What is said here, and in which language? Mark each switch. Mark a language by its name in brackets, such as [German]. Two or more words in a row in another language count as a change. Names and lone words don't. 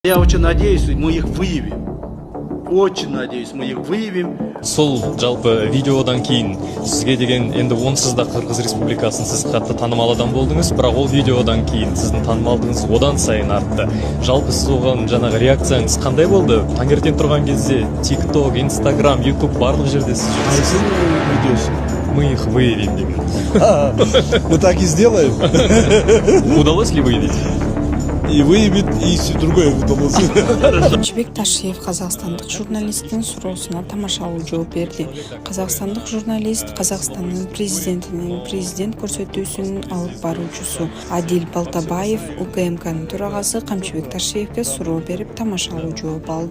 [Russian] Я очень надеюсь, мы их выявим. Очень надеюсь, мы их выявим. [Kazakh] Сол жалпы видеодан кейін сізге деген енді онсыз да Қырғыз Республикасын сіз қатты танымал адам болдыңыз, бірақ ол видеодан кейін сіздің танымалдығыңыз одан сайын артты. Жалпы сіз оған жаңағы реакцияңыз қандай болды? Таңертең тұрған кезде TikTok, Instagram, YouTube барлық жерде сіз жүрсіз. Видеосы. [Russian] Мы их выявим деген. Мы так и сделаем. Удалось ли выявить? И выявит, и все другое удалось. [Kyrgyz] Камчыбек Ташиев казакстандык журналисттин суроосуна тамашалуу жооп берди. Казакстандык журналист Казакстандын президентинин президент көрсөтүүсүнүн алып баруучусу Адил Балтабаев УКМКнын төрагасы Камчыбек Ташиевке суроо берип тамашалуу жооп алды.